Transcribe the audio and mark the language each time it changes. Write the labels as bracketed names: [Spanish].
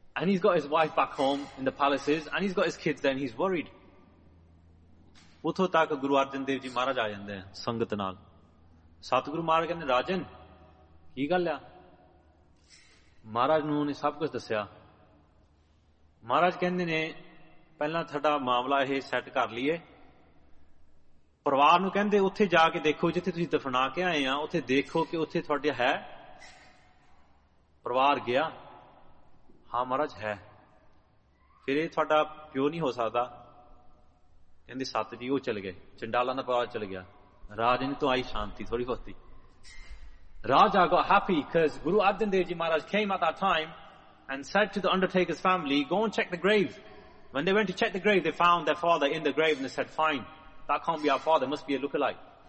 [English] And he's got his wife back home in the palaces, and he's got his kids there, and he's worried. [Punjabi] ਉਥੋਂ ਤੱਕ ਗੁਰੂ ਅਰਜਨ ਦੇਵ ਜੀ ਮਹਾਰਾਜ ਆ ਜਾਂਦੇ ਆ ਸੰਗਤ ਨਾਲ। ਸਤਿਗੁਰੂ ਮਹਾਰਾਜ ਕਹਿੰਦੇ, ਰਾਜਨ ਕੀ ਗੱਲ ਆ? ਮਹਾਰਾਜ ਨੂੰ ਉਹਨੇ ਸਭ ਕੁਝ ਦੱਸਿਆ। ਮਹਾਰਾਜ ਕਹਿੰਦੇ ਨੇ, ਪਹਿਲਾਂ ਤੁਹਾਡਾ ਮਾਮਲਾ ਇਹ ਸੈੱਟ ਕਰ ਲਈਏ। ਪਰਿਵਾਰ ਨੂੰ ਕਹਿੰਦੇ, ਉੱਥੇ ਜਾ ਕੇ ਦੇਖੋ ਜਿੱਥੇ ਤੁਸੀਂ ਦਫਨਾ ਕੇ ਆਏ ਆ, ਉੱਥੇ ਦੇਖੋ ਕਿ ਉੱਥੇ ਤੁਹਾਡੇ ਹੈ। ਪਰਿਵਾਰ ਗਿਆ, ਹਾਂ ਮਹਾਰਾਜ ਹੈ। ਫਿਰ ਇਹ ਤੁਹਾਡਾ ਪਿਓ ਨਹੀਂ ਹੋ ਸਕਦਾ। ਕਹਿੰਦੇ, ਸੱਤ ਜੀ ਉਹ ਚਲ ਗਏ, ਚੰਡਾਲਾ ਦਾ ਪਰਿਵਾਰ ਚਲ ਗਿਆ। ਰਾਜਨ ਤੋਂ ਆਈ ਸ਼ਾਂਤੀ ਥੋੜੀ ਬਹੁਤੀ। [English] Raja got happy because Guru Arjan Dev Ji Maharaj came at that time and said to the undertaker's family, go and check the grave. When they went to check the grave, they found their father in the grave and they said, fine, that can't be our father, must be a lookalike.